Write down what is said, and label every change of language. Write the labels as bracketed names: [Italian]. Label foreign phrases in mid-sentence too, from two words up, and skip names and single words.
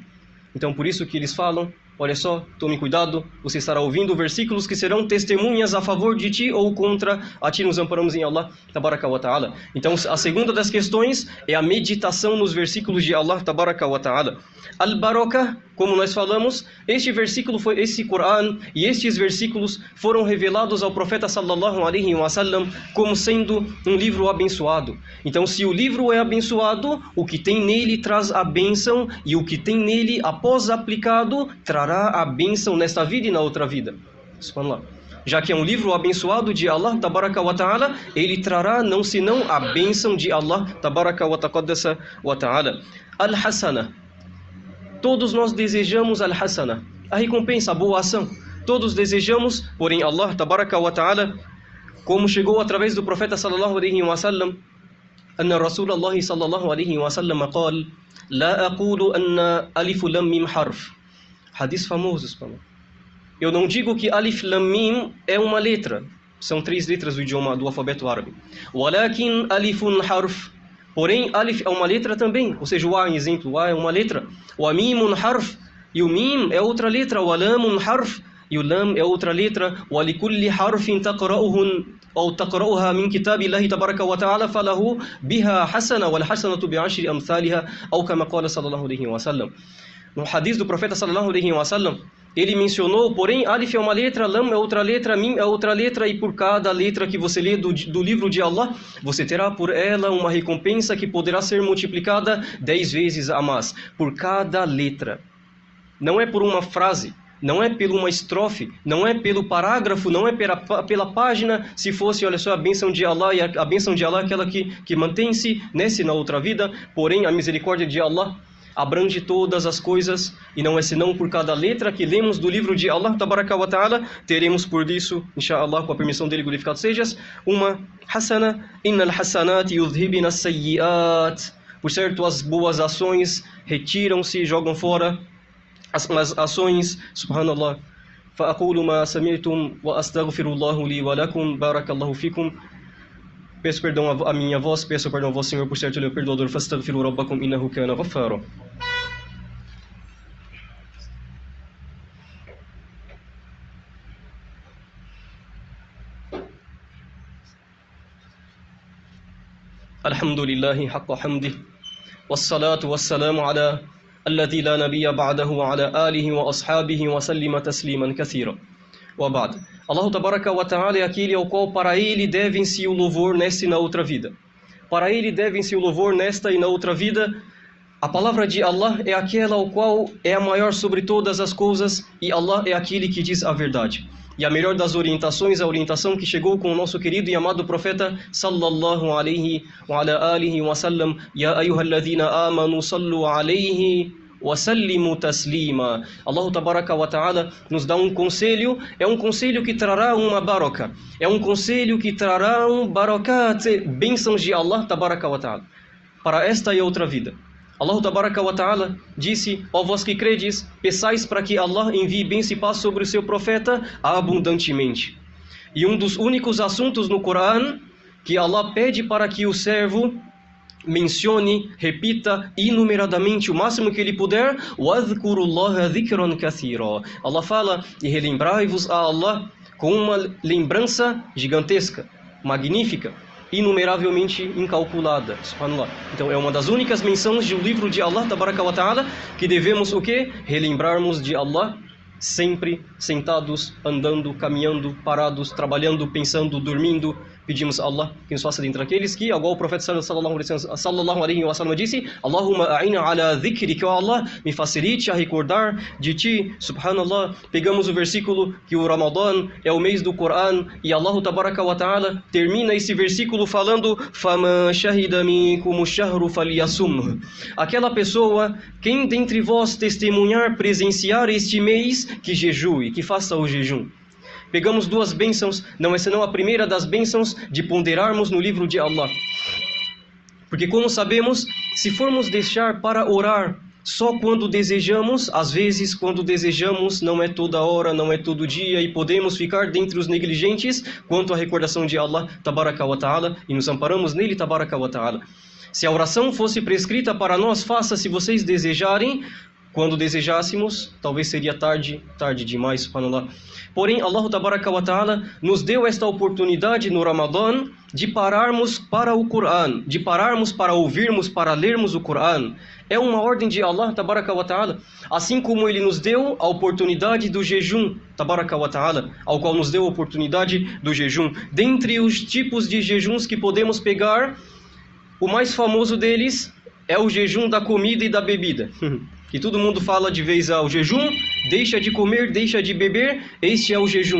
[Portuguese] Então, por isso que eles falam, olha só, tome cuidado, você estará ouvindo versículos que serão testemunhas a favor de ti ou contra a ti, nos amparamos em [Arabic] الله تبارك وتعالى. [Portuguese] Então, a segunda das questões é a meditação nos versículos de [Arabic] الله تبارك وتعالى. [Portuguese] Al-Baraka, como nós falamos, esse Corão e estes versículos foram revelados ao profeta [Arabic] صلى الله عليه وسلم [Portuguese] como sendo um livro abençoado. Então, se o livro é abençoado, o que tem nele traz a bênção, e o que tem nele, após aplicado, trará a bênção nesta vida e na outra vida. Subhanallah. Já que é um livro abençoado de [Arabic] الله تبارك وتعالى, [Portuguese] ele trará não senão a bênção de [Arabic] الله تبارك وتقدس وتعالى. [Portuguese] Al-Hasana. Todos nós desejamos al-Hasana, a recompensa, a boa ação. Todos desejamos, porém [Arabic] الله تبارك وتعالى, [Portuguese] como chegou através do profeta [Arabic] صلى الله عليه وسلم أن رسول الله صلى الله عليه وسلم قال لا أقول أن ألف لام ميم حرف. [Portuguese] Hadith famoso, eu não digo que [Arabic] ألف لام ميم [Portuguese] é uma letra, são 3 letras do idioma do alfabeto árabe. [Arabic] ولكن ألف حرف, [Portuguese] Porém, alif é uma letra também, ou seja, o a, em exemplo, o a é uma letra. O [Arabic] ميم حرف, [Portuguese] e o mim é outra letra. [Arabic] ولام حرف, [Portuguese] e o lam é outra letra. [Arabic] ولكل حرف تقرؤه أو تقرؤها من كتاب الله تبارك وتعالى فله بها حسنة والحسنة بعشر أمثالها أو كما قال صلى الله عليه وسلم. [Portuguese] No hadith do profeta [Arabic] صلى الله عليه وسلم, [Portuguese] ele mencionou, porém, alif é uma letra, lam é outra letra, mim é outra letra, e por cada letra que você lê do livro de Allah, você terá por ela uma recompensa que poderá ser multiplicada 10 vezes a mais, por cada letra. Não é por uma frase, não é por uma estrofe, não é pelo parágrafo, não é pela página. Se fosse, olha só, a bênção de Allah, e a bênção de Allah é aquela que mantém-se nessa e na outra vida, porém, a misericórdia de Allah abrange todas as coisas, e não é senão por cada letra que lemos do livro de [Arabic] الله تبارك وتعالى, [Portuguese] teremos por isso, inshallah, com a permissão dele, glorificado sejas, uma hasana, [Arabic] إن الحسنات يذهبن السيئات. [Portuguese] Por certo, as boas ações retiram-se, jogam fora as ações, subhanallah. [Arabic] فأقول ما سمعتم وأستغفر الله لي ولكم بارك الله فيكم. [Portuguese] Peço perdão a minha voz, peço perdão a vosso Senhor, por certo Ele é o perdoador. [Arabic] فاستغفروا ربكم إنه كان غفارا الحمد لله حق حمده والصلاة والسلام على الذي لا نبي بعده وعلى آله وأصحابه وسلم تسليما كثيرا. وبعد. الله تبارك وتعالى [Portuguese] é aquele ao qual para ele devem-se o louvor nesta e na outra vida. Para ele devem-se o louvor nesta e na outra vida. A palavra de Allah é aquela ao qual é a maior sobre todas as coisas, e Allah é aquele que diz a verdade. E a melhor das orientações, a orientação que chegou com o nosso querido e amado profeta [Arabic] صلى الله عليه وعلى آله وسلم. يا أيها الذين آمنوا صلوا عليه وسلموا تسليما. الله تبارك وتعالى [Portuguese] nos dá um conselho, é um conselho que trará uma baraka, é um conselho que trará um barakat, bênçãos de [Arabic] الله تبارك وتعالى [Portuguese] para esta e outra vida. [Arabic] الله تبارك وتعالى [Portuguese] disse: ó vós que credes, peçais para que Allah envie bênção e paz sobre o seu profeta abundantemente. E um dos únicos assuntos no Coran que Allah pede para que o servo mencione, repita inumeradamente o máximo que ele puder, [Arabic] وَاذْكُرُوا ذِكْرًا كَثِيرًا. [Portuguese] Allah fala: e relembrai-vos a Allah com uma lembrança gigantesca, magnífica, inumeravelmente incalculada. Subhanallah. Então é uma das únicas menções do livro de [Arabic] الله تبارك وتعالى [Portuguese] que devemos o quê? Relembrarmos de Allah sempre sentados, andando, caminhando, parados, trabalhando, pensando, dormindo. Pedimos a Allah que nos faça dentre aqueles que, igual o profeta [Arabic] صلى الله عليه وسلم [Portuguese] disse: [Arabic] اللهم أعني على ذكري, [Portuguese] que Allah me facilite a recordar de ti. Subhanallah. Pegamos o versículo que o Ramadã é o mês do Coran, e [Arabic] الله تبارك وتعالى [Portuguese] termina esse versículo falando: [Arabic] فمن شهد منكم الشهر فليصم. [Portuguese] Aquela pessoa, quem dentre vós testemunhar, presenciar este mês, que jejue, que faça o jejum. Pegamos duas bênçãos, não é senão a primeira das bênçãos de ponderarmos no livro de Allah. Porque como sabemos, se formos deixar para orar só quando desejamos, às vezes quando desejamos não é toda hora, não é todo dia, e podemos ficar dentre os negligentes quanto à recordação de [Arabic] الله تبارك وتعالى, [Portuguese] e nos amparamos nele [Arabic] تبارك وتعالى. [Portuguese] Se a oração fosse prescrita para nós, faça se vocês desejarem. Quando desejássemos, talvez seria tarde demais, subhanallah. Porém, [Arabic] الله تبارك وتعالى [Portuguese] nos deu esta oportunidade no Ramadã de pararmos para o Coran, de pararmos para ouvirmos, para lermos o Coran. É uma ordem de [Arabic] الله تبارك وتعالى, [Portuguese] assim como Ele nos deu a oportunidade do jejum, [Arabic] تبارك وتعالى, [Portuguese] ao qual nos deu a oportunidade do jejum. Dentre os tipos de jejuns que podemos pegar, o mais famoso deles é o jejum da comida e da bebida. Que todo mundo fala de vez ao jejum, deixa de comer, deixa de beber, este é o jejum.